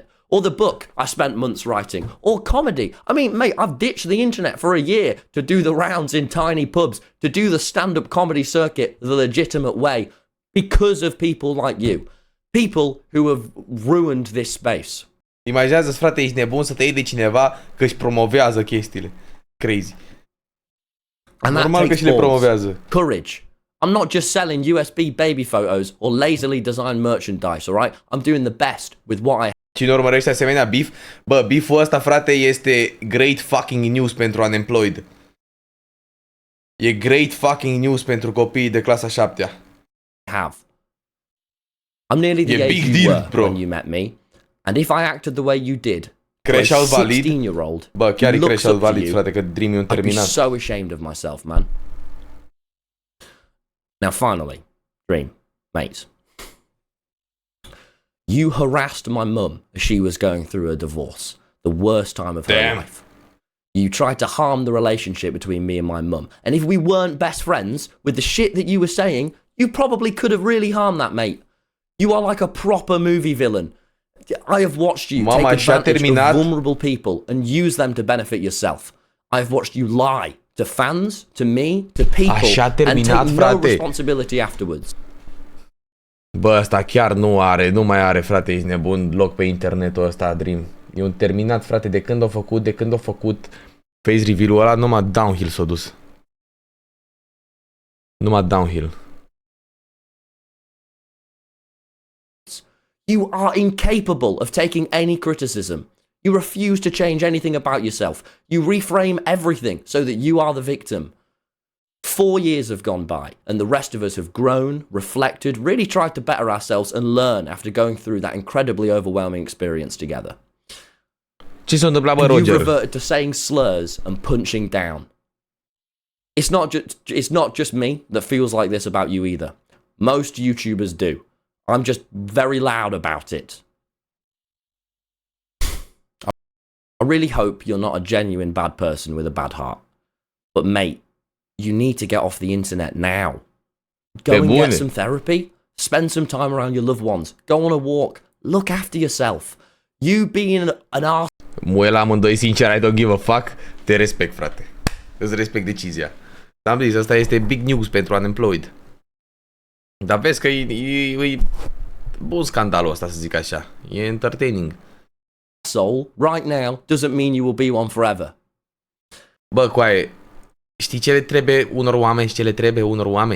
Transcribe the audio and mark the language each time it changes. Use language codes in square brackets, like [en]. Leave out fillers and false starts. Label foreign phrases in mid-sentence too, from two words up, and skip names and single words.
[en] Or the book I spent months writing. Or comedy. I mean, mate, I've ditched the internet for a year to do the rounds in tiny pubs, to do the stand-up comedy circuit the legitimate way because of people like you. People who have ruined this space. [ro] Imaginează-ți, frate, ești nebun să te iei de cineva că își promovează chestiile. [en] Crazy. And [ro] normal că și le promovează. [en] Courage. I'm not just selling USB baby photos or lazily designed merchandise, alright? I'm doing the best with what I [ro] Cine urmărește asemenea beef? Bă, beef-ul ăsta, frate, este [en] great fucking news [ro] pentru unemployed. E [en] great fucking news [ro] pentru copiii de clasa 7-a. [en] have. I'm nearly the age big you deal, were bro. when you met me, and if I acted the way you did, for a Crash out valid. 16-year-old [ro] Bă, chiar e [en] who crash looks out up to valid, you, [ro] frate, că Dream e un [en] I'd be [ro] terminat. [en] so ashamed of myself, man. Now, finally, Dream, mate, you harassed my mum as she was going through a divorce, the worst time of her life. You tried to harm the relationship between me and my mum. And if we weren't best friends, with the shit that you were saying, you probably could have really harmed that, mate. You are like a proper movie villain. I have watched you take advantage of vulnerable people and use them to benefit yourself. I've watched you lie to fans, to me, to people, and take no responsibility afterwards. [ro] Bă, ăsta chiar nu mai are, frate, ești nebun, loc pe internetul ăsta, Dream. E un terminat, frate, de când a făcut [en] face reveal- [ro] ul ăla, numai downhill s-a dus. Numai downhill. [en] You are incapable of taking any criticism. You refuse to change anything about yourself. You reframe everything so that you are the victim. 4 years have gone by, and the rest of us have grown, reflected, really tried to better ourselves and learn after going through that incredibly overwhelming experience together. [ro] Ce s-a întâmplat, bă, [en] And [ro] Roger? [en] you've reverted to saying slurs and punching down. It's not just me that feels like this about you either. Most YouTubers do. I'm just very loud about it. I really hope you're not a genuine bad person with a bad heart. But mate, you need to get off the internet now. Go and get some therapy. Spend some time around your loved ones. Go on a walk. Look after yourself. You being an arse. [ro] Muie la amândoi, sincer, [en] I don't give a fuck. [ro] Te respect, frate. Îți respect decizia. Am zis, asta este [en] big news [ro] pentru unemployed. Dar vezi că e bun scandalul ăsta, să zic așa. E entertaining. [en] Soul right now doesn't mean you will be one forever. [ro] Bă, coaie, știi ce le trebuie unor oameni și ce le trebuie unor oameni?